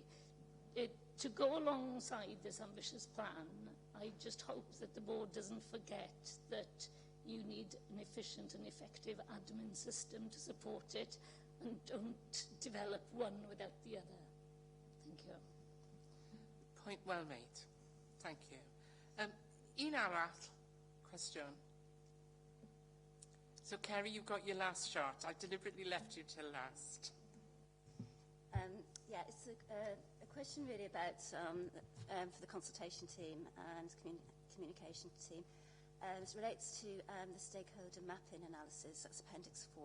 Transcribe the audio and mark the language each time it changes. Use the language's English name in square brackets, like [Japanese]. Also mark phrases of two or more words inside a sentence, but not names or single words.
[English] To go alongside this ambitious plan, I just hope that the board doesn't forget that you need an efficient and effective admin system to support it, and don't develop one without the other. Thank you. Point well made. Thank you. [Welsh] Un arall, cwestiwn. [English] So, Kerry, you've got your last shot. I deliberately left you till last. Yeah, it's a question really about, for the consultation team and communication team. It relates to the stakeholder mapping analysis, that's Appendix 4.